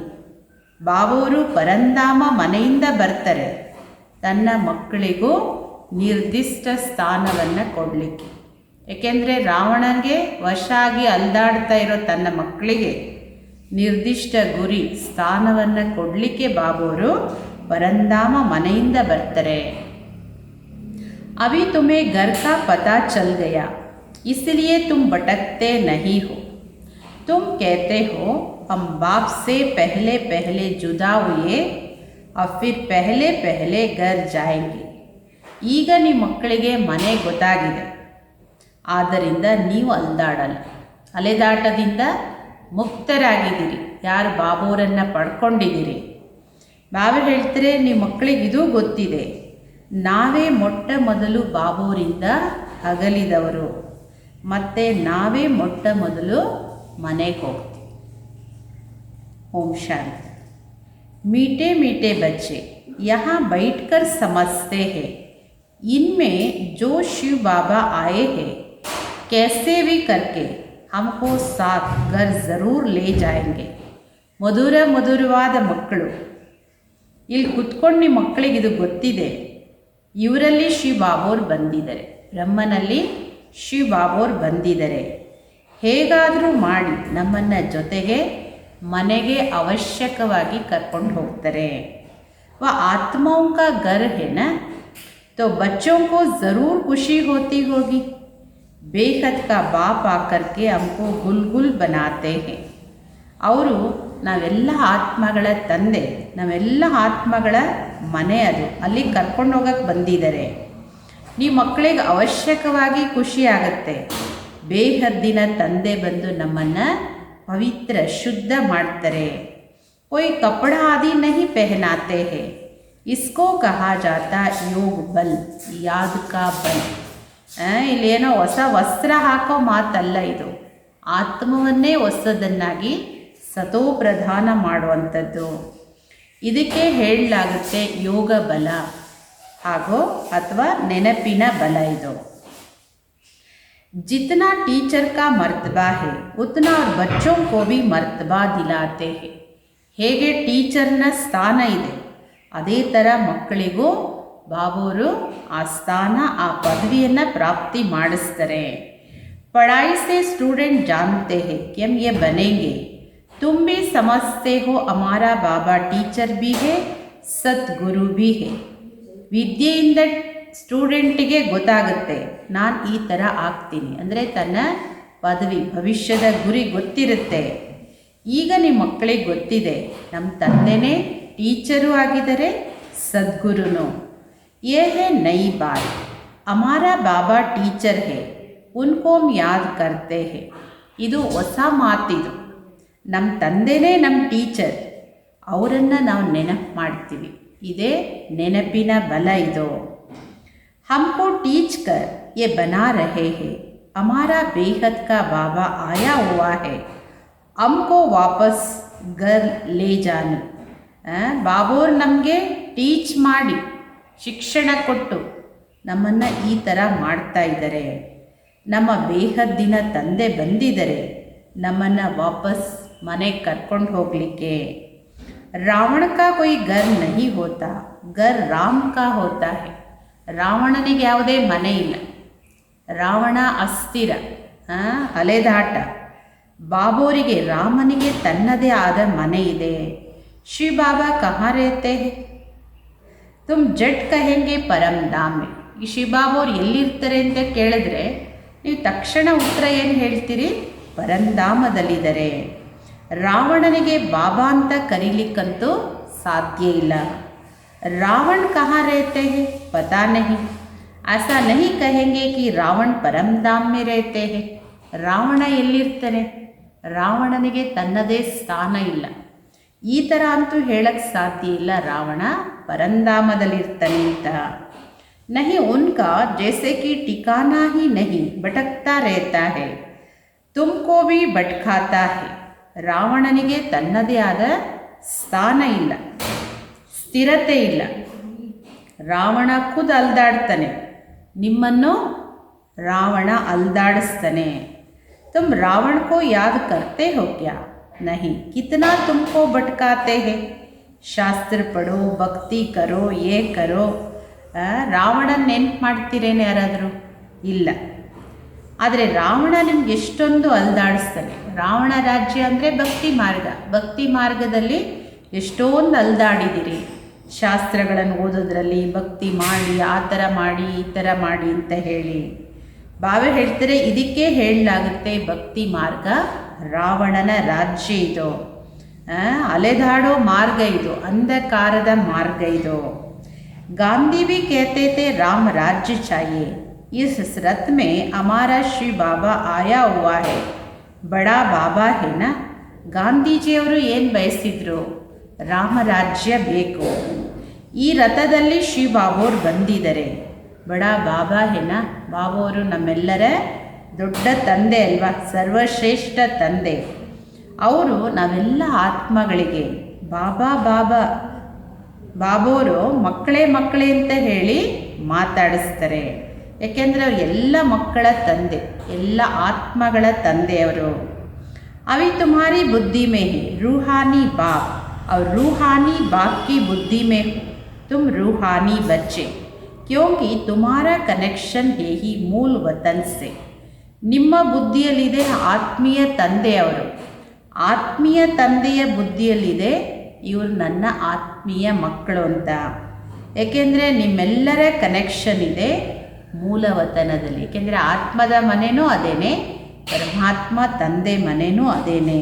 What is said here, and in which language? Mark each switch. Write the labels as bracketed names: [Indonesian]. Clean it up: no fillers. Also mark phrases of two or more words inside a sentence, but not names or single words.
[Kannada] ಬಾಬೋರು ಪರಂಧಾಮ ಮನೆಯಿಂದ ಬರ್ತಾರೆ, ತನ್ನ ಮಕ್ಕಳಿಗೂ ನಿರ್ದಿಷ್ಟ ಸ್ಥಾನವನ್ನು ಕೊಡಲಿಕ್ಕೆ. ಏಕೆಂದರೆ ರಾವಣನಿಗೆ ವಶ ಆಗಿ ಅಲ್ದಾಡ್ತಾ ಇರೋ ತನ್ನ ಮಕ್ಕಳಿಗೆ ನಿರ್ದಿಷ್ಟ ಗುರಿ ಸ್ಥಾನವನ್ನು ಕೊಡಲಿಕ್ಕೆ ಬಾಬೋರು ಪರಂಧಾಮ ಮನೆಯಿಂದ ಬರ್ತಾರೆ. [Hindi] अभी तुम्हें घर का पता चल गया, इसलिए तुम भटकते नहीं हो. तुम कहते हो हम बाप से पहले पहले जुदा हुए और फिर पहले पहले घर जाएंगे. [Kannada] ಈಗ ನಿಮ್ಮ ಮಕ್ಕಳಿಗೆ ಮನೆ ಗೊತ್ತಾಗಿದೆ, ಆದ್ದರಿಂದ ನೀವು ಅಲ್ದಾಡಲ್ಲ, ಅಲೆದಾಟದಿಂದ ಮುಕ್ತರಾಗಿದ್ದೀರಿ. ಯಾರು ಬಾಬೋರನ್ನು ಪಡ್ಕೊಂಡಿದ್ದೀರಿ. ಬಾಬಾ ಹೇಳ್ತಾರೆ, ನಿಮ್ಮ ಮಕ್ಕಳಿಗೆ ಇದೂ ಗೊತ್ತಿದೆ, ನಾವೇ ಮೊಟ್ಟ ಮೊದಲು ಬಾಬೋರಿಂದ ಅಗಲಿದವರು, ಮತ್ತು ನಾವೇ ಮೊಟ್ಟ ಮೊದಲು ಮನೆಗೆ ಹೋಗ್ತೀವಿ. ಓಂ ಶಾಂತಿ. [Hindi] मीठे मीठे बच्चे, यहाँ बैठकर समझते हैं, इनमें जो शिव बाबा आए हैं कैसे भी करके हमको साथ घर ज़रूर ले जाएंगे. [Kannada] ಮಧುರವಾದ ಮಕ್ಕಳು, ಇಲ್ಲಿ ಕುತ್ಕೊಂಡು ನಿಮ್ಮ ಮಕ್ಕಳಿಗೆ ಇದು ಗೊತ್ತಿದೆ, ಇವರಲ್ಲಿ ಶಿವ ಬಾಬೋರ್ ಬಂದಿದ್ದಾರೆ, ಬ್ರಹ್ಮನಲ್ಲಿ ಶಿವ ಬಾಬೋರ್ ಬಂದಿದ್ದಾರೆ. ಹೇಗಾದರೂ ಮಾಡಿ ನಮ್ಮನ್ನು ಜೊತೆಗೆ ಮನೆಗೆ ಅವಶ್ಯಕವಾಗಿ ಕರ್ಕೊಂಡು ಹೋಗ್ತಾರೆ. [Hindi] व आत्माओं का घर है ना, तो बच्चों को ज़रूर खुशी होती होगी. बेहद का बाप आकर के हमको गुलगुल बनाते हैं. [Kannada] ಅವರು ನಾವೆಲ್ಲ ಆತ್ಮಗಳ ತಂದೆ, ನಾವೆಲ್ಲ ಆತ್ಮಗಳ ಮನೆ, ಅದು ಅಲ್ಲಿ ಕರ್ಕೊಂಡು ಹೋಗಕ್ಕೆ ಬಂದಿದ್ದಾರೆ. ನಿಮ್ಮ ಮಕ್ಕಳಿಗೆ ಅವಶ್ಯಕವಾಗಿ ಖುಷಿ ಆಗುತ್ತೆ. ಬೇಹದ್ದಿನ ತಂದೆ ಬಂದು ನಮ್ಮನ್ನು ಪವಿತ್ರ ಶುದ್ಧ ಮಾಡ್ತಾರೆ. [Hindi] कोई कपड़ा आदि नहीं पहनाते हैं, इसको कहा जाता योग बल, याद का बल. [Kannada] ಇಲ್ಲೇನೋ ಹೊಸ ವಸ್ತ್ರ ಹಾಕೋ ಮಾತಲ್ಲ ಇದು, ಆತ್ಮವನ್ನೇ ಹೊಸದನ್ನಾಗಿ ಸತೋ ಪ್ರಧಾನ ಮಾಡುವಂಥದ್ದು. ಇದಕ್ಕೆ ಹೇಳಲಾಗುತ್ತೆ ಯೋಗ ಬಲ ಹಾಗೂ ಅಥವಾ ನೆನಪಿನ ಬಲ. [Hindi] ಇದು जितना टीचर का मर्तबा है उतना और बच्चों को भी मर्तबा दिलाते हैं. [Kannada] ಹೇಗೆ ಟೀಚರ್ನ ಸ್ಥಾನ ಇದೆ, ಅದೇ ಥರ ಮಕ್ಕಳಿಗೂ ಬಾಬೋರು ಆ ಸ್ಥಾನ, ಆ ಪದವಿಯನ್ನು ಪ್ರಾಪ್ತಿ ಮಾಡಿಸ್ತಾರೆ. [Hindi] पढ़ाई से स्टूडेंट जानते हैं कि हम ये बनेंगे. तुम भी समझते हो हमारा बाबा टीचर भी है, सतगुरु भी है. [Kannada] ವಿದ್ಯೆಯಿಂದ ಸ್ಟೂಡೆಂಟಿಗೆ ಗೊತ್ತಾಗುತ್ತೆ ನಾನು ಈ ಥರ ಆಗ್ತೀನಿ, ಅಂದರೆ ತನ್ನ ಪದವಿ ಭವಿಷ್ಯದ ಗುರಿ ಗೊತ್ತಿರುತ್ತೆ. ಈಗ ನಿಮ್ಮ ಮಕ್ಕಳಿಗೆ ಗೊತ್ತಿದೆ ನಮ್ಮ ತಂದೆನೇ ಟೀಚರು ಆಗಿದ್ದಾರೆ, ಸದ್ಗುರುನು. [Hindi] ये है नई बात, हमारा बाबा टीचर है, उनको हम याद करते हैं. [Kannada] ಇದು ಹೊಸ ಮಾತಿದು. ನಮ್ಮ ತಂದೆನೇ ನಮ್ಮ ಟೀಚರ್, ಅವರನ್ನು ನಾವು ನೆನಪು ಮಾಡ್ತೀವಿ. ಇದೇ ನೆನಪಿನ ಬಲ ಇದು. [Hindi] हमको टीच कर ये बना रहे हैं, हमारा बेहद का बाबा आया हुआ है, हमको वापस घर ले जाने. [Kannada] ಬಾಬೋರು ನಮಗೆ ಟೀಚ್ ಮಾಡಿ ಶಿಕ್ಷಣ ಕೊಟ್ಟು ನಮ್ಮನ್ನು ಈ ಥರ ಮಾಡ್ತಾ ಇದ್ದಾರೆ. ನಮ್ಮ ಬೇಹದ್ದಿನ ತಂದೆ ಬಂದಿದ್ದಾರೆ ನಮ್ಮನ್ನು ವಾಪಸ್ ಮನೆಗೆ ಕರ್ಕೊಂಡು ಹೋಗಲಿಕ್ಕೆ. [Hindi] रावण का कोई घर नहीं होता, घर राम का होता है. [Kannada] ರಾವಣನಿಗೆ ಯಾವುದೇ ಮನೆ ಇಲ್ಲ, ರಾವಣ ಅಸ್ಥಿರ, ಅಲೆದಾಟ. ಬಾಬೋರಿಗೆ ರಾಮನಿಗೆ ತನ್ನದೇ ಆದ ಮನೆ ಇದೆ. [Hindi] शिव बाबा कहाँ रहते हैं, तुम झट कहेंगे परमधाम. [Kannada] ಈ ಶಿವಬಾಬೋರು ಎಲ್ಲಿರ್ತಾರೆ ಅಂತ ಕೇಳಿದ್ರೆ ನೀವು ತಕ್ಷಣ ಉತ್ತರ ಏನು ಹೇಳ್ತೀರಿ? ಪರಂಧಾಮದಲ್ಲಿದ್ದಾರೆ. ರಾವಣನಿಗೆ ಬಾಬಾ ಅಂತ ಕರೀಲಿಕ್ಕಂತೂ ಸಾಧ್ಯ ಇಲ್ಲ. रावण कहाँ रहते हैं पता नहीं, ऐसा नहीं कहेंगे कि रावण परमधाम में रहते हैं. ರಾವಣ ಎಲ್ಲಿರ್ತಾನೆ? ರಾವಣನಿಗೆ ತನ್ನದೇ ಸ್ಥಾನ ಇಲ್ಲ. ಈ ಥರ ಅಂತೂ ಹೇಳಕ್ಕೆ ಸಾಧ್ಯ ಇಲ್ಲ ರಾವಣ ಪರಂಧಾಮದಲ್ಲಿರ್ತಾನೆ ಅಂತ. [Hindi] नहीं उनका जैसे कि ठिकाना ही नहीं भटकता रहता है, तुमको भी भटकाता है. [Kannada] ರಾವಣನಿಗೆ ತನ್ನದೇ ಆದ ಸ್ಥಾನ ಇಲ್ಲ, ಸ್ಥಿರತೆ ಇಲ್ಲ. ರಾವಣ ಖುದ್ ಅಲ್ದಾಡ್ತಾನೆ, ನಿಮ್ಮನ್ನು ರಾವಣ ಅಲ್ದಾಡಿಸ್ತಾನೆ. [Hindi] तुम रावण को याद करते हो क्या? नहीं, कितना तुमको भटकाते हैं. शास्त्र पढ़ो, भक्ति करो, ये करो. [Kannada] ರಾವಣನ ನೆನ್ಪು ಮಾಡ್ತೀರೇನು ಯಾರಾದರೂ? ಇಲ್ಲ. ಆದರೆ ರಾವಣ ನಿಮ್ಗೆ ಎಷ್ಟೊಂದು ಅಲ್ದಾಡಿಸ್ತಾನೆ. ರಾವಣ ರಾಜ್ಯ ಅಂದರೆ ಭಕ್ತಿ ಮಾರ್ಗ. ಭಕ್ತಿ ಮಾರ್ಗದಲ್ಲಿ ಎಷ್ಟೊಂದು ಅಲ್ದಾಡಿದ್ದೀರಿ. ಶಾಸ್ತ್ರಗಳನ್ನು ಓದೋದ್ರಲ್ಲಿ ಭಕ್ತಿ ಮಾಡಿ, ಆ ಥರ ಮಾಡಿ, ಈ ಥರ ಮಾಡಿ ಅಂತ ಹೇಳಿ ಬಾವೆ ಹೇಳ್ತಾರೆ. ಇದಕ್ಕೆ ಹೇಳಲಾಗುತ್ತೆ ಭಕ್ತಿ ಮಾರ್ಗ ರಾವಣನ ರಾಜ್ಯ ಇದು, ಅಲೆದಾಡೋ ಮಾರ್ಗ ಇದು, ಅಂಧಕಾರದ ಮಾರ್ಗ ಇದು. [Hindi] ಗಾಂಧಿ भी कहते थे राम राज्य चाहिए, इस रथ में हमारा श्री बाबा आया हुआ है, बड़ा बाबा है ना. [Kannada] ಗಾಂಧೀಜಿಯವರು ಏನು ಬಯಸಿದ್ರು? ರಾಮರಾಜ್ಯ ಬೇಕು. ಈ ರಥದಲ್ಲಿ ಶ್ರೀ ಬಾಬೋರು ಬಂದಿದ್ದಾರೆ. [Hindi] बड़ा बाबा है ना, [Kannada] ಬಾಬೋರು ನಮ್ಮೆಲ್ಲರ ದೊಡ್ಡ ತಂದೆ ಅಲ್ವಾ, ಸರ್ವಶ್ರೇಷ್ಠ ತಂದೆ. ಅವರು ನಾವೆಲ್ಲ ಆತ್ಮಗಳಿಗೆ ಬಾಬಾ ಬಾಬಾ ಬಾಬೋರು ಮಕ್ಕಳೇ ಮಕ್ಕಳೇ ಅಂತ ಹೇಳಿ ಮಾತಾಡಿಸ್ತಾರೆ. ಯಾಕೆಂದರೆ ಅವರು ಎಲ್ಲ ಮಕ್ಕಳ ತಂದೆ, ಎಲ್ಲ ಆತ್ಮಗಳ ತಂದೆಯವರು. [Hindi] अभी तुम्हारी बुद्धि में है रूहानी बाप, और रूहानी बाप की बुद्धि में तुम रूहानी बच्चे, क्योंकि तुम्हारा कनेक्शन है ही मूल वतन से. [Kannada] ನಿಮ್ಮ ಬುದ್ಧಿಯಲ್ಲಿದೆ ಆತ್ಮೀಯ ತಂದೆಯವರು. ಆತ್ಮೀಯ ತಂದೆಯ ಬುದ್ಧಿಯಲ್ಲಿದೆ ಇವರು ನನ್ನ ಆತ್ಮೀಯ ಮಕ್ಕಳು ಅಂತ. ಏಕೆಂದರೆ ನಿಮ್ಮೆಲ್ಲರ ಕನೆಕ್ಷನ್ ಇದೆ ಮೂಲವತನದಲ್ಲಿ. ಏಕೆಂದರೆ ಆತ್ಮದ ಮನೆಯೂ ಅದೇನೆ, ಪರಮಾತ್ಮ ತಂದೆ ಮನೆಯೂ ಅದೇನೆ.